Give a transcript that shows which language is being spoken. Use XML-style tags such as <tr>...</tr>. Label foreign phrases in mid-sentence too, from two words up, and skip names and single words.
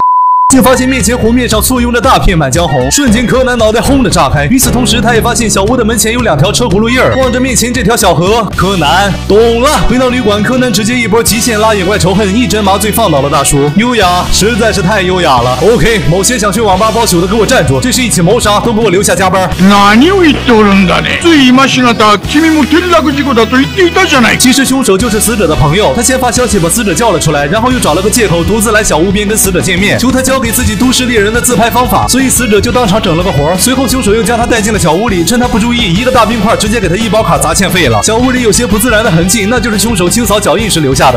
<zh>竟发现面前湖面上簇拥着大片满江红，瞬间柯南脑袋轰的炸开。与此同时，他也发现小屋的门前有两条车轱辘印儿。望着面前这条小河，柯南懂了。回到旅馆，柯南直接一波极限拉野怪仇恨，一针麻醉放倒了大叔。优雅，实在是太优雅了。OK， 某些想去网吧包宿的给我站住，这是一起谋杀，都给我留下加班。</zh> <ja>何を言っておるんだね。つい今しがた君も転落事故だと言っていたじゃない。</ja> <zh>其实凶手就是死者的朋友，他先发消息把死者叫了出来，然后又找了个借口独自来小屋边跟死者见面，求他教给自己都市猎人的自拍方法，所以死者就当场整了个活。随后凶手又将他带进了小屋里，趁他不注意，一个大冰块直接给他医保卡砸欠费了。小屋里有些不自然的痕迹，那就是凶手清扫脚印时留下的。</zh>